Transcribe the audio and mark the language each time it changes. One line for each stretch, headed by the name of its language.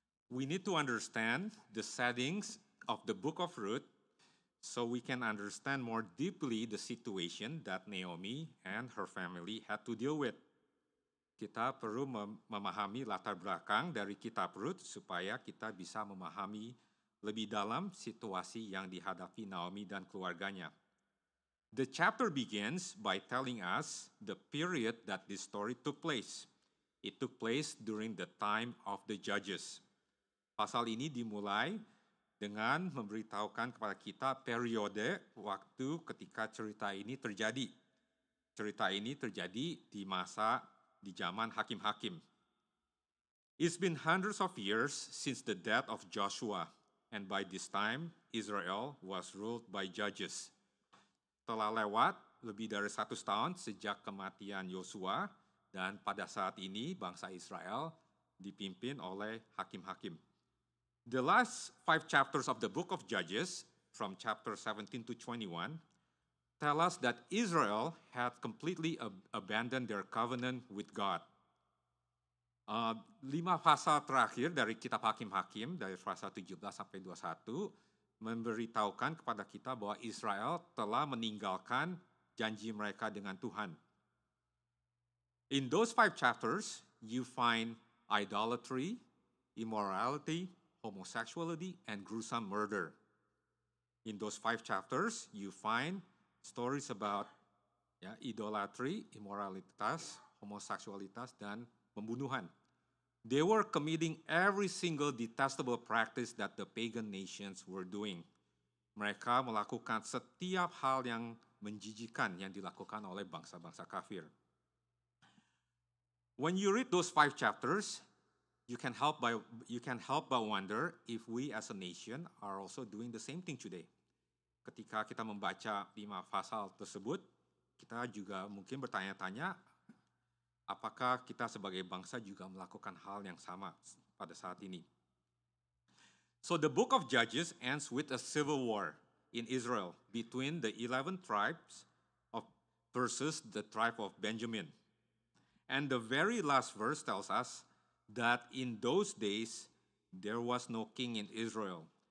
English: We need to understand the settings of the book of Ruth so we can understand more deeply the situation that Naomi and her family had to deal with.
Indonesian: Kita perlu memahami latar belakang dari kitab Ruth supaya kita bisa memahami lebih dalam situasi yang dihadapi Naomi dan keluarganya.
English: The chapter begins by telling us the period that this story took place. It took place during the time of the judges.
Indonesian: Pasal ini dimulai dengan memberitahukan kepada kita periode waktu ketika cerita ini terjadi. Cerita ini terjadi di zaman hakim-hakim.
English: It's been hundreds of years since the death of Joshua, and by this time, Israel was ruled by judges.
Indonesian: Telah lewat lebih dari 100 tahun sejak kematian Yosua, dan pada saat ini bangsa Israel dipimpin oleh hakim-hakim.
English: The last 5 chapters of the book of Judges, from chapter 17 to 21, tell us that Israel had completely abandoned their covenant with God.
Indonesian: 5 pasal terakhir dari kitab Hakim-Hakim, dari pasal 17 sampai 21, memberitahukan kepada kita bahwa Israel telah meninggalkan janji mereka dengan Tuhan.
English: In those 5 chapters, you find idolatry, immorality, homosexuality, and gruesome murder. In those 5 chapters, you find stories about idolatry,
Indonesian: immoralitas, homoseksualitas, dan pembunuhan.
English: They were committing every single detestable practice that the pagan nations were doing.
Indonesian: Mereka melakukan setiap hal yang menjijikan yang dilakukan oleh bangsa-bangsa kafir.
English: When you read those 5 chapters, you can help but wonder if we as a nation are also doing the same thing today.
Indonesian: Ketika kita membaca 5 pasal tersebut, kita juga mungkin bertanya-tanya, apakah kita sebagai bangsa juga melakukan hal yang sama pada saat ini?
English: So the book of Judges ends with a civil war in Israel between the 11 tribes versus the tribe of Benjamin. And the very last verse tells us that in those days there was no king in Israel.